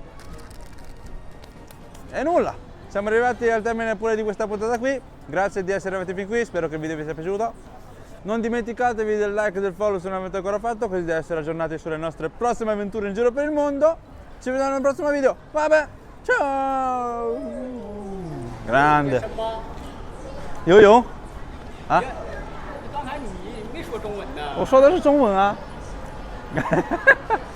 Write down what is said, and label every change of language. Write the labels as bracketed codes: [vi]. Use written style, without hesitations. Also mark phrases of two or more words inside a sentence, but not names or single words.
[it] E nulla, siamo arrivati al termine pure di questa puntata qui. Grazie di essere arrivati fin qui, spero che il video vi sia piaciuto. Non dimenticatevi del like e del follow se non l'avete ancora fatto, così da essere aggiornati sulle nostre prossime avventure in giro per il mondo. Ci vediamo nel prossimo video. Vabbè, ciao! Grande. Yo-yo? 啊？ [zh] 刚才你没说中文呢。我说的是中文啊。